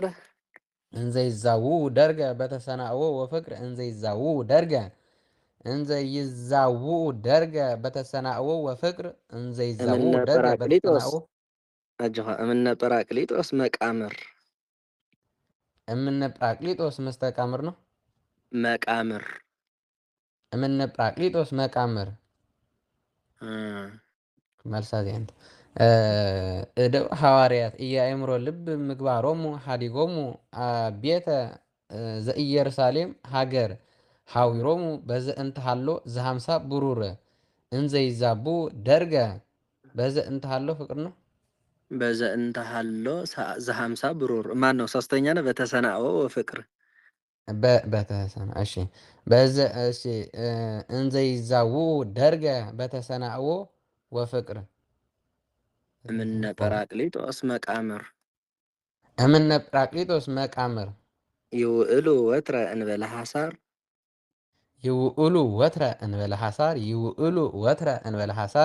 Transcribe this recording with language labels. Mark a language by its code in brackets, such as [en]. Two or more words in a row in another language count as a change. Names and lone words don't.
[gez] እንዘይዛውኡ ደርገ በተሰናእዎ ወፍቅር እንዘይዛውኡ ደርገ በተሰናእዎ ወፍቅር እንዘይዛውኡ ደርገ በተሰናእዎ እምነ ጰራቅሊጦስ መቃምር እምነ ጰራቅሊጦስ መስተቃምር ነው መቃምር እምነ ጰራቅሊጦስ መቃምር [am] መልሳት ያንተ [gez] እደው ሐዋርያት ኢያእምሮ ልብ ምግባሮሙ ሃዲጎሙ ቤተ ዘኢየሩሳሌም ሀገር ሐዊሮሙ በዘእንተ ሀሎ ዘሃምሳ ብሩር እንዘይዛቡ ደርገ በዘእንተ ሀሎ ፍቅር ነው በዘእንተ ሀሎ ዘሃምሳ ብሩር [am] ማን ነው ሶስተኛ ነው [gez] በተሰናእዎ ወፍቅር በተሰና እሺ እሺ እንዘይዛቡ ደርገ በተሰናእዎ ወፍቅር እምነ ጰራቅሊጦስ መቃምር ይውእሉ ወትረ እንበለ ሐሳር ይውእሉ ወትረ እንበለ ሐሳር ይውእሉ ወትረ እንበለ ሐሳር